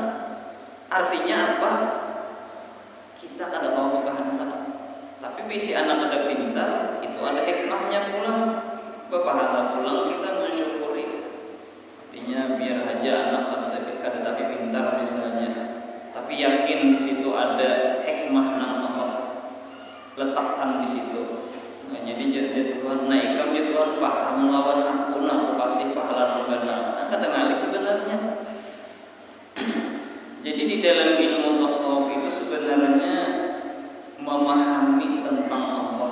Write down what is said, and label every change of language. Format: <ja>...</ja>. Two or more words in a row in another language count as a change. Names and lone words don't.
<id>Artinya apa? Kita kada mau kehendak.</id> <bjn>Tapi bisi anak kada pintar, itu ada hikmahnya pulang. Berpahala pulang kita mensyukuri.</bjn> <id>Artinya biar aja anak kada tapi pintar misalnya, tapi yakin di situ ada hikmah nang Allah letakkan di situ.</id> <bjn>Nah, jadi Tuhan naikkan dia Tuhan paham lawan aku kasih pahala benar. Kadang ngalih sebenarnya.</bjn> <id>Jadi di dalam ilmu tasawuf itu sebenarnya memahami tentang Allah.</id>